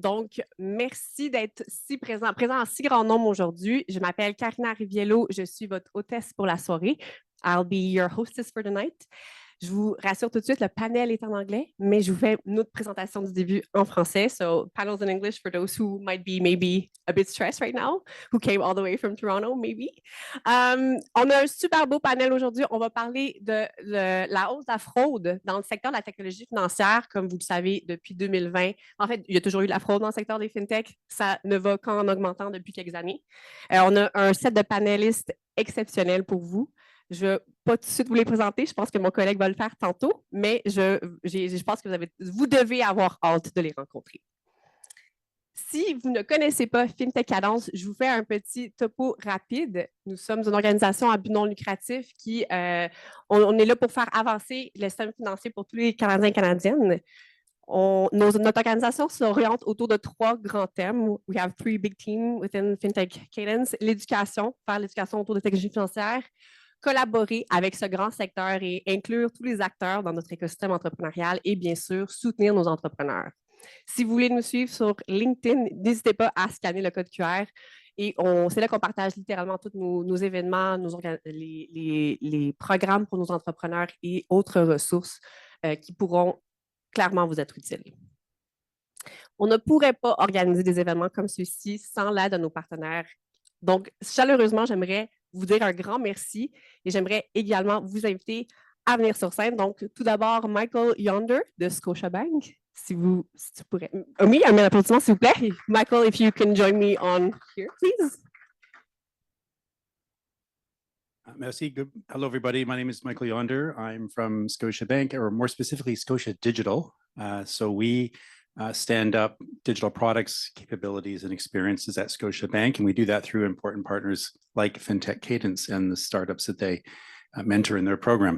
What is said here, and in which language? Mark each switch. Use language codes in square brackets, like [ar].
[fr] Donc, merci d'être si présent en si grand nombre aujourd'hui. Je m'appelle Karina Riviello. Je suis votre hôtesse pour la soirée. [en] I'll be your hostess for the night. [fr] Je vous rassure tout de suite, le panel est en anglais, mais je vous fais une autre présentation du début en français. [en] So, panels in English for those who might be maybe a bit stressed right now, who came all the way from Toronto, maybe. [fr] On a un super beau panel aujourd'hui. On va parler de la hausse de la fraude dans le secteur de la technologie financière, comme vous le savez, depuis 2020. En fait, il y a toujours eu de la fraude dans le secteur des fintechs. Ça ne va qu'en augmentant depuis quelques années. On a un set de panélistes exceptionnels pour vous. Je ne vais pas tout de suite vous les présenter. Je pense que mon collègue va le faire tantôt, mais je pense que vous devez avoir hâte de les rencontrer. Si vous ne connaissez pas Fintech Cadence, je vous fais un petit topo rapide. Nous sommes une organisation à but non lucratif qui, on est là pour faire avancer le système financier pour tous les Canadiens et Canadiennes. Notre organisation s'oriente autour de 3 grands thèmes. [en] We have 3 big teams within Fintech Cadence. [fr] L'éducation, faire l'éducation autour de la technologie financière, collaborer avec ce grand secteur et inclure tous les acteurs dans notre écosystème entrepreneurial et bien sûr, soutenir nos entrepreneurs. Si vous voulez nous suivre sur LinkedIn, n'hésitez pas à scanner le code QR et c'est là qu'on partage littéralement tous nos événements, les programmes pour nos entrepreneurs et autres ressources qui pourront clairement vous être utiles. On ne pourrait pas organiser des événements comme ceux-ci sans l'aide de nos partenaires. Donc, chaleureusement, j'aimerais vous dire un grand merci et j'aimerais également vous inviter à venir sur scène. Donc, tout d'abord, Michael Yonder de Scotiabank. Si tu pourrais... Oui, un applaudissement, s'il vous plaît. [en] Michael, if you can join me on here, please. Merci. Hello, everybody. My name is Michael Yonder. I'm from Scotiabank, or more specifically, Scotia Digital. So we stand up digital products, capabilities, and experiences at Scotiabank, and we do that through important partners like Fintech Cadence and the startups that they mentor in their program.